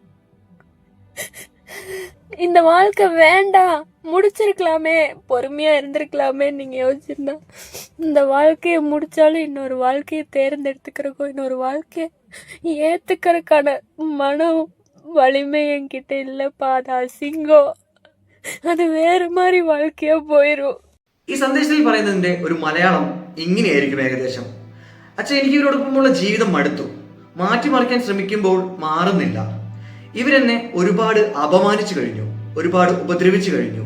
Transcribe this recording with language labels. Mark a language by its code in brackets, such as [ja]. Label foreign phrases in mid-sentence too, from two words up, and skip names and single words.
[ta] இந்த வாழ்க்கை வேண்டாம், முடிச்சிருக்கலாமே, பொறுமையா இருந்திருக்கலாமே நீங்க யோசிச்சிருந்தா இந்த வாழ்க்கையை முடிச்சாலும் இன்னொரு வாழ்க்கையை தேர்ந்தெடுத்துக்கிறக்கோ இன்னொரு வாழ்க்கையை ஏத்துக்கிறதுக்கான மனம் வலிமை என்கிட்ட இல்லப்பா. அது அசிங்கம். அது வேற மாறி வாழ்க்கையா പോയിരും. [ml] ഈ സന്ദേശത്തിൽ പറയുന്നതിന്റെ ഒരു മലയാളം ഇങ്ങനെയായിരിക്കും ഏകദേശം. അച്ഛൻ, എനിക്ക് ഇവരോടൊപ്പമുള്ള ജീവിതം മടുത്തു. മാറ്റിമറിക്കാൻ ശ്രമിക്കുമ്പോൾ മാറുന്നില്ല. ഇവരെന്നെ ഒരുപാട് അപമാനിച്ചു കഴിഞ്ഞു, ഒരുപാട് ഉപദ്രവിച്ചു കഴിഞ്ഞു.